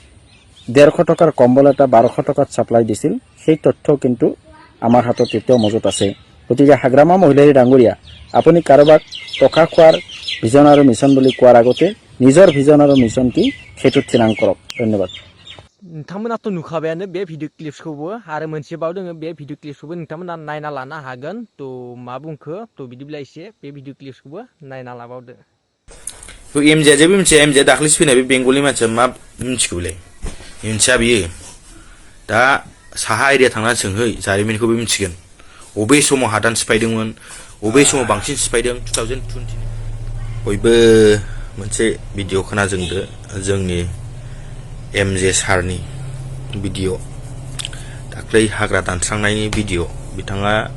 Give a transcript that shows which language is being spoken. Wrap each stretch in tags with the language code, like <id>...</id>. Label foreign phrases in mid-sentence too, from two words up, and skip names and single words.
<as>150 টকাৰ কম্বল এটা 1200 টকাত সাপ্লাই দিছিল সেই তথ্য কিন্তু আমাৰ হাতত এতিয়াও মজুত আছে গতিকে হাগ্ৰামা মহিলাৰী ডাঙৰীয়া আপুনি কাৰোবাক টকা খোৱাৰ ভিজন আৰু মিছন বুলি কোৱাৰ আগতে নিজৰ ভিজন আৰু মিছন কি সেইটো ঠিৰাং কৰক ধন্যবাদ</as> <brx>नोंथांमोनाथ' नुखाबायानो बे भिडिअ क्लिप्सखौबो आरो मोनसे बाव दोङो बे भिडिअ क्लिप्सखौबो नोंथांमोना नायना लानो हागोन तो मा बुंखो तो बिदिब्ला एसे बे भिडिअ क्लिप्सखौबो नायना लाबावदो तो एमजिया जेबो मिथिया एमजिया दाख्लैसो फैनाय बे बेंगलि मानसिया मा मिथिगौलै मिथिया बियो दा साहा एरिया थांनानै सोंहै जारिमिनखौबो मिथिगोन अबे समाव हादान सिफायदोंमोन अबे समाव बांसिन सिफायदों 2020 बयबो मोनसे भिडिअ खोनाजोंदो जोंनि एमजे सारनि भिडिअ दाख्लै हाग्रा दानस्रांनायनि भिडिअ बिथाङा</brx>